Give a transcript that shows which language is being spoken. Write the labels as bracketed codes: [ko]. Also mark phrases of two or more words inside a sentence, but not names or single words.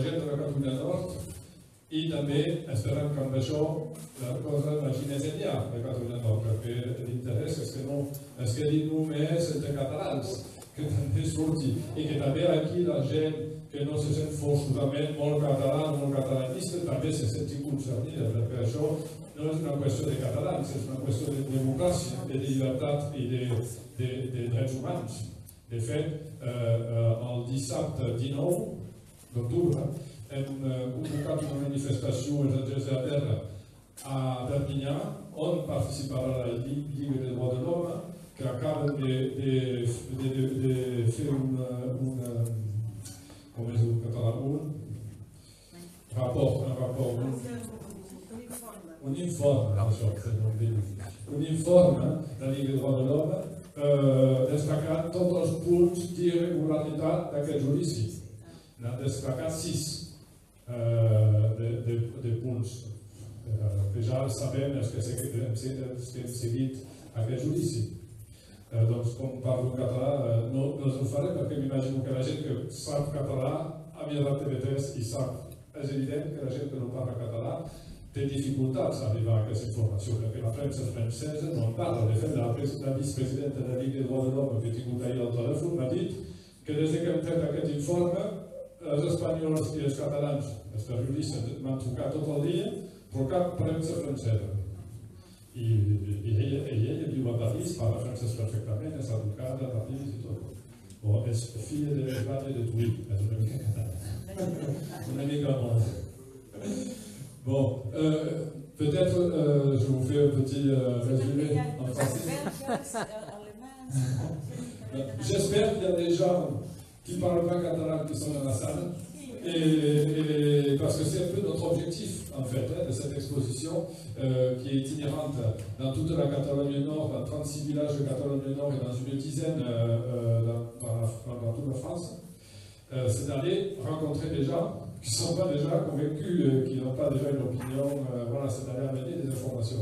[ca] gent de la Catalunya Nord i també esperem que amb això la cosa vagi més enllà de Catalunya Nord, perquè l'interès és que no es quedi només entre catalans, que també surti i que també aquí la gent que no se sent forçosament molt català, molt catalanista, també se senti concernida, perquè això no és una qüestió de catalans, és una qüestió de democràcia, de llibertat i de drets humans. De fet, el dissabte 19 d'octubre hem convocat una manifestació als Angels de la Terra a Perpinyà, on participarà la Lliga de Droits de l'Homme, que acaben de fer com és el català, un informe, això, un informe de la Lliga de Droits de l'Homme destacant tots els punts d'irregularitat d'aquest judici. N'han destacat 6 de punts que ja sabem els que hem seguit aquest judici. Doncs com parlo en català no els ho faré perquè m'imagino que la gent que sap català ha mirat TV3 i sap, és evident que la gent que no parla català té dificultats a arribar a aquesta informació perquè la premsa francesa no en parla. De fet, la vicepresidenta de la Lliga de Droits de l'Homme que he tingut ahir al telèfon m'ha dit que des que hem fet aquest informe els espanyols i els catalans, els periodistes m'han trucat tot el dia però cap premsa francesa. I ella viu a París, parla francès perfectament, és educada a París i tot. Bon, és filla de Ràdio de Tuí, és una mica catalana. Una mica molt. [fr] Bon, peut-être je vous fais un petit résumé en français. J'espère qu'il y a des gens qui ne parlent pas catalan qui sont dans la salle. Et parce que c'est un peu notre objectif en fait de cette exposition qui est itinérante dans toute la Catalogne Nord, dans 36 villages de Catalogne Nord et dans une dizaine dans toute la France, c'est d'aller rencontrer des gens qui ne sont pas déjà convaincus, qui n'ont pas déjà une opinion, voilà, c'est d'aller amener des informations.